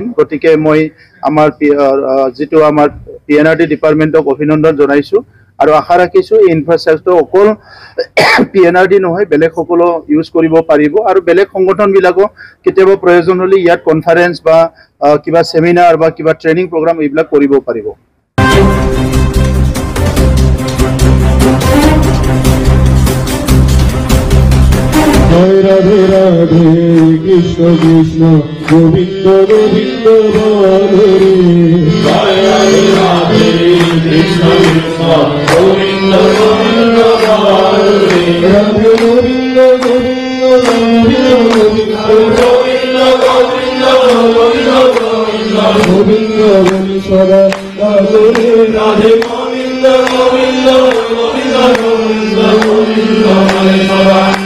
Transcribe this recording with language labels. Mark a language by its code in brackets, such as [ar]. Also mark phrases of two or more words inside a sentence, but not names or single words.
[as] গতিকে মই আমাৰ যেটো আমাৰ পিএনআৰডি ডিপাৰ্টমেন্টক অভিনন্দন জনাইছো আৰু আশা ৰাখিছো এই ইনফ্ৰাষ্ট্ৰাকচাৰ অকল পিএনআৰডি নহয় বেলেগ সকলো ইউজ কৰিব পাৰিব আৰু বেলেগ সংগঠন বিলাকো কেতিয়াবা প্ৰয়োজন হলে ইয়াত কনফাৰেন্স বা কিবা সেমিনাৰ বা কিবা [en] training program [as] এইবিলাক কৰিব পাৰিব। [bn] জয় রাধে রাধে কৃষ্ণ কৃষ্ণ গোবিন্দ গোবিন্দ হরে জয় রাধে রাধে কৃষ্ণ কৃষ্ণ গোবিন্দ গোবিন্দ হরে রাধে গোবিন্দ গোবিন্দ গোবিন্দ গোবিন্দ গোবিন্দ গোবিন্দ গোবিন্দ গোবিন্দ সদা রাধে রাধে গোবিন্দ গোবিন্দ গোবিন্দ গোবিন্দ গোবিন্দ সদা